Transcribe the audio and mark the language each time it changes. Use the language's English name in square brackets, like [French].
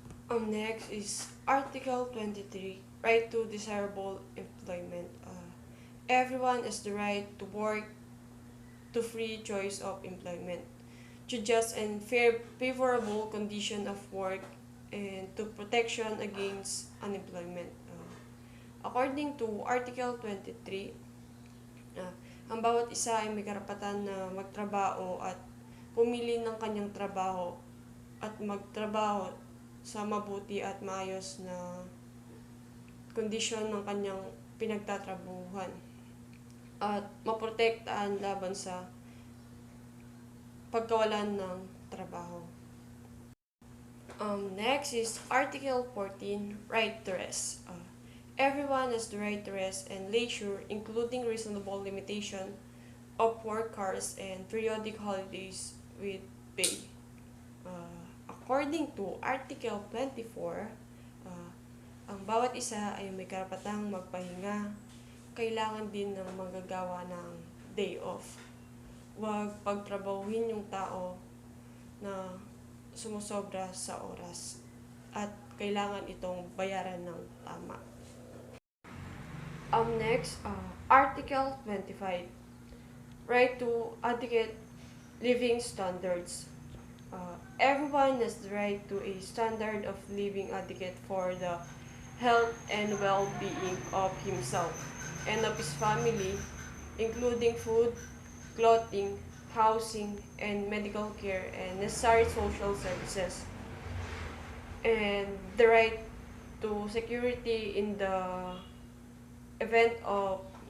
[English] Next is Article 23, Right to Desirable Employment. Everyone has the right to work to free choice of employment, to just and favorable condition of work, and to protection against unemployment. According to Article 23, [Filipino] ang bawat isa ay may karapatan na magtrabaho at pumili ng kanyang trabaho at magtrabaho sa mabuti at maayos na kondisyon ng kanyang pinagtatrabuhan at maprotektahan laban sa pagkawalan ng trabaho. [English] Next is Article 14, Right to Rest. Everyone has the right to rest and leisure, including reasonable limitation of work hours and periodic holidays with pay. According to Article 24, [Filipino] Ang bawat isa ay may karapatang magpahinga. Kailangan din ng manggagawa ng day off. Huwag pagtrabahuhin yung tao na sumusobra sa oras at kailangan itong bayaran ng tama. [English] Next, Article 25. Right to adequate living standards. Everyone has the right to a standard of living adequate for the health and well-being of himself and of his family, including food, clothing, housing, and medical care and necessary social services, and the right to security in the event of